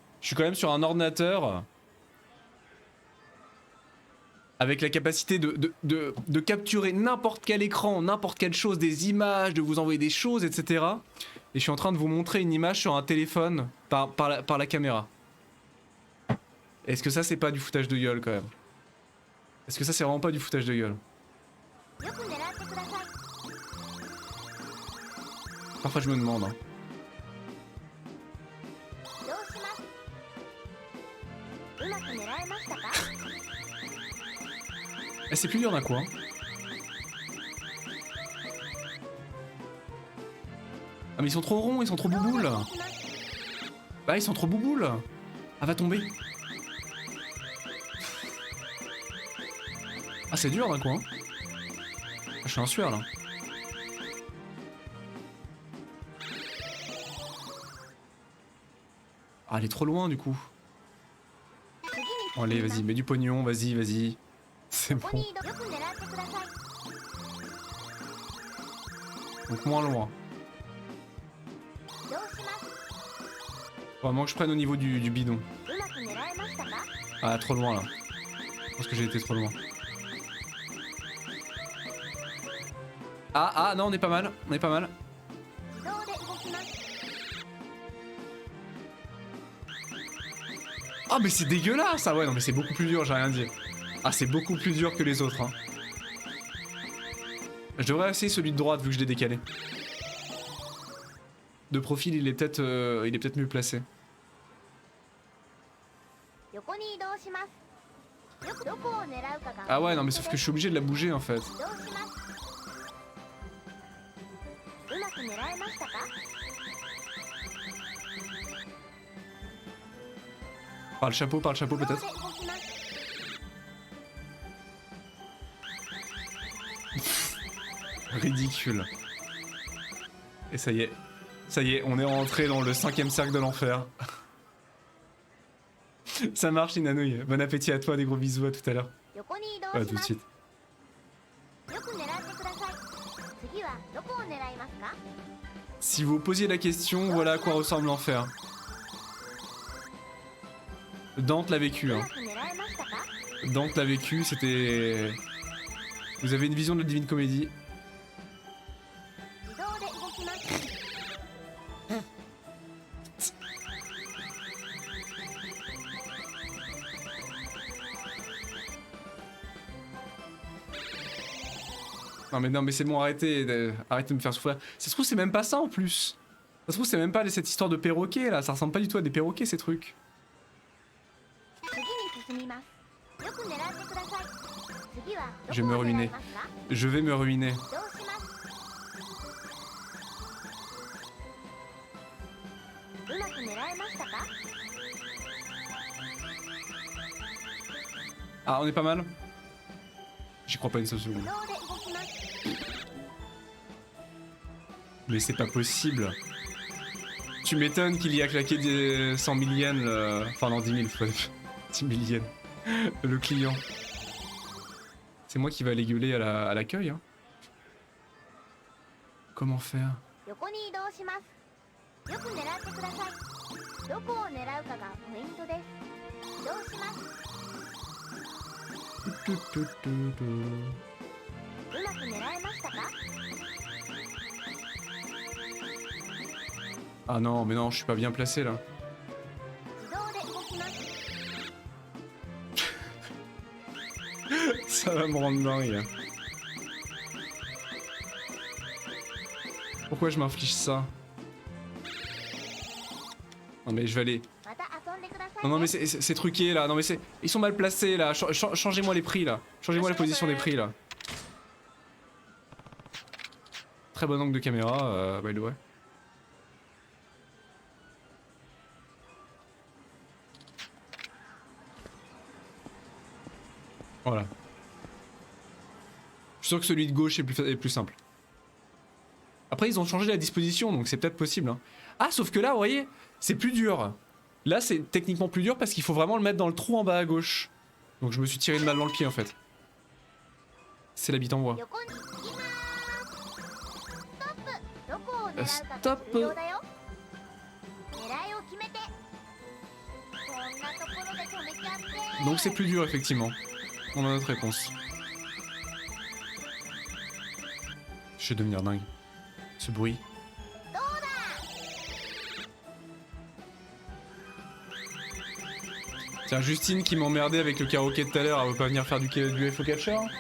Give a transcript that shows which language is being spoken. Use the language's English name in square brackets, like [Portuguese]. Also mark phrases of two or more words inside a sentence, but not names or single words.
[French] Avec la capacité de capturer n'importe quel écran, n'importe quelle chose, des images, de vous envoyer des choses, etc. Et je suis en train de vous montrer une image sur un téléphone par la caméra. Est-ce que ça c'est pas du foutage de gueule quand même? Est-ce que ça c'est vraiment pas du foutage de gueule? [Japanese] よく狙ってください。 [French] Parfois je me demande. Hein. [Japanese] 移動します。うまく狙えましたか？ [French] Eh, c'est plus dur d'un coup. Hein. Ah mais ils sont trop ronds, ils sont trop bouboules. Bah ils sont trop bouboules. Ah va tomber. Ah c'est dur d'un coup. Hein. Ah, je suis en sueur là. Ah elle est trop loin du coup. Bon, allez vas-y, mets du pognon, vas-y. C'est [Japanese] ここ [French] bon. [Japanese] に移動。よく狙ってください。 [French] Donc moins loin. [Japanese] 移動します。 [French] Vraiment que je prenne au niveau du bidon. [Japanese] うまく狙えましたか？ [French] Ah trop loin là. Je pense que j'ai été trop loin. Ah non on est pas mal. [Japanese] 自動で動きます。 [French] Ah mais c'est dégueulasse. Ah ouais non mais c'est beaucoup plus dur, j'ai rien dit. Ah c'est beaucoup plus dur que les autres hein. Je devrais essayer celui de droite vu que je l'ai décalé. De profil il est peut-être mieux placé. [Japanese] 横に移動します。よくどこを狙うかが。 [French] Ah ouais non mais sauf que je suis obligé de la bouger en fait. [Japanese] 移動します。うまく狙えましたか？ [French] Par le chapeau peut-être. [Japanese] 自動で動きます。 [French] Ridicule. Et ça y est, on est rentré dans le 5e cercle de l'enfer. Ça marche, Inanouille. Bon appétit à toi, des gros bisous, à tout à l'heure. [Japanese] 横に移動 [French] Ouais, [Japanese] し [French] tout de [Japanese] ます [French] suite. [Japanese] よく狙ってください次はどこを狙いますか [French] Si vous posiez la question, voilà à quoi ressemble l'enfer. Dante l'a vécu, [Japanese] う [French] hein. [Japanese] まく狙えましたか [French] Dante l'a vécu, c'était... Vous avez une vision de la Divine Comédie. [Japanese] 自動で動きます [French] Non mais c'est bon, arrêtez de me faire souffrir. Ça se trouve c'est même pas ça en plus. Ça se trouve c'est même pas cette histoire de perroquet là, ça ressemble pas du tout à des perroquets ces trucs. [Japanese] 次に進みますよく狙ってください次は [French] Je vais [Japanese] ど [French] me [Japanese] こを狙 [French] ruiner. [Japanese] いますか [French] Je vais me ruiner. [Japanese] 移動しますうまく狙えましたか [French] Ah on est pas mal. J'y crois pas une seule [Japanese] 自 [French] seconde. [Japanese] 動で動きます [French] Mais c'est pas possible. Tu m'étonnes qu'il y a claqué des 100 000 yens, enfin non 10 000 fois. 10 000 yens. Le client. C'est moi qui vais aller gueuler à l'accueil. Hein. Comment faire? [Japanese] 横に移動しますよく狙ってくださいどこを狙うかがポイントです移動しますうまく狙えましたか [French] Ah non, mais non, je suis pas bien placé là. [Japanese] 自動で動きます [French] Ça va me rendre dingue. Pourquoi je m'inflige ça? Non mais je vais aller... [Japanese] また遊んでください [French] Non, non mais [Japanese] ね [French] c'est truqué là, non mais c'est... Ils sont mal placés là, changez-moi les prix là. Changez-moi la position des prix là. Très bon angle de caméra, [English] by the way. [French] Voilà. Je suis sûr que celui de gauche est plus simple. Après ils ont changé la disposition donc c'est peut-être possible. Hein. Ah sauf que là vous voyez, c'est plus dur. Là c'est techniquement plus dur parce qu'il faut vraiment le mettre dans le trou en bas à gauche. Donc je me suis tiré une balle dans le pied en fait. C'est l'habit en bois. [Japanese] 横に行きますストップどこを狙うかがストップ重要だよ狙いを決めてこんなところで止めちゃって [French] Donc c'est plus dur effectivement. On a notre réponse. Je vais devenir dingue. Ce bruit. [Japanese] どうだ [French] Tiens, Justine qui m'emmerdait avec le karaoké de tout à l'heure, elle veut pas venir faire du FO Catcher?